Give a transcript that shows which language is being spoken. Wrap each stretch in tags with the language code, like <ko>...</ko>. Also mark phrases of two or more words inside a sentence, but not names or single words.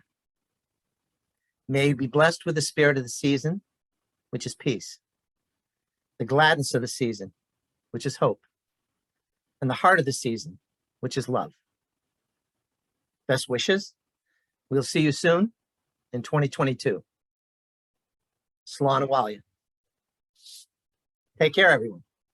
<en>May you be blessed with the spirit of the season, which is peace, the gladness of the season, which is hope, and the heart of the season, which is love. Best wishes. We'll see you soon in 2022.</en> <ga>Slán a bhaile.</ga> <en>Take care, everyone.</en>